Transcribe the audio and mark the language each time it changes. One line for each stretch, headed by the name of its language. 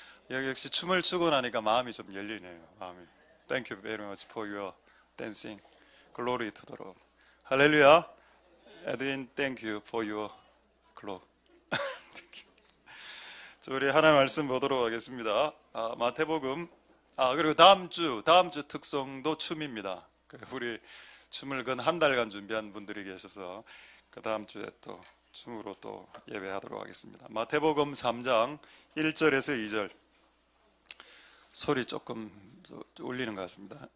Korean: 여기 역시 춤을 추고 나니까 마음이 좀 열리네요. 마음이.
English: Thank you very much for your dancing. Glory to the Lord. 할렐루야. Edwin, thank you for your glory. Thank you.
Korean: 자, 우리 하나님 말씀 보도록 하겠습니다. 마태복음. 그리고 다음 주 특성도 춤입니다. 우리 춤을 근 한 달간 준비한 분들이 계셔서 그 다음 주에 또 춤으로 또 예배하도록 하겠습니다. 마태복음 3장 1절에서 2절. 소리 조금 울리는 것 같습니다.